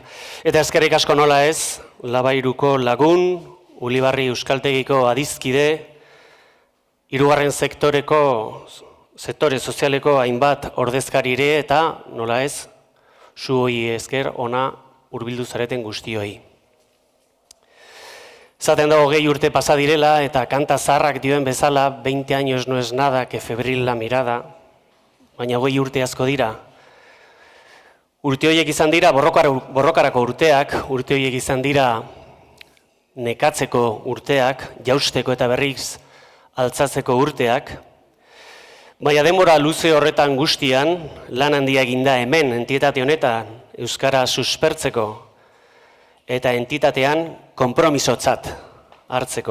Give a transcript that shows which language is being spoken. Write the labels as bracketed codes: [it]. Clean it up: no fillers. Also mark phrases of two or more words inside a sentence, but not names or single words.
[eu] Eta eskerrik asko nola ez, Labairuko lagun, Ulibarri Euskaltegiko adizkide, hirugarren sektore sozialeko hainbat ordezkarire eta nola ez, zuoi esker ona hurbildu zareten guztioi. Zaten dago 20 urte pasa direla eta kanta zaharrak dioen bezala [es] 20 años no es nada que febril la mirada, [eu] baina 20 urte asko dira. Urte horiek izan dira borrokarako urteak, urte horiek izan dira nekatzeko urteak, jausteko eta berriz altzatzeko urteak, baina denbora luze horretan guztian, lan handia eginda hemen entitate honetan Euskara suspertzeko eta entitatean konpromisotzat hartzeko.